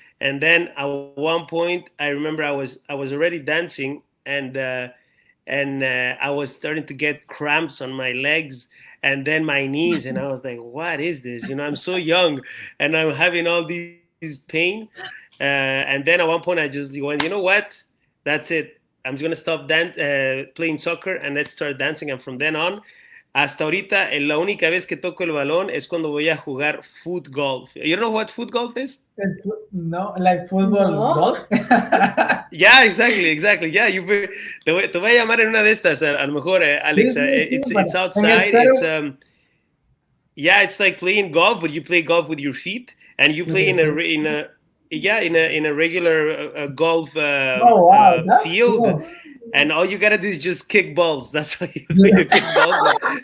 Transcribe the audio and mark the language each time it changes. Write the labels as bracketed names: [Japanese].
[English] And then at one point, I remember I was already dancing, and I was starting to get cramps on my legs and then my knees, and I was like, "What is this? I'm so young, and I'm having all these pain." And then at one point, I just went, "You know what? That's it. I'm just gonna stop playing soccer and let's start dancing." And from then on, [Spanish] hasta ahorita, la única vez que toco el balón es cuando voy a jugar foot golf. [English] You know what foot golf is? No, like football golf. Yeah, exactly. Yeah, [Spanish] te voy a llamar en una de estas, a lo mejor, Alex. [English] It's outside. It's like playing golf, but you play golf with your feet, and you play in a regular golf field. Cool. And all you gotta do is just kick balls. That's how you play the kick balls.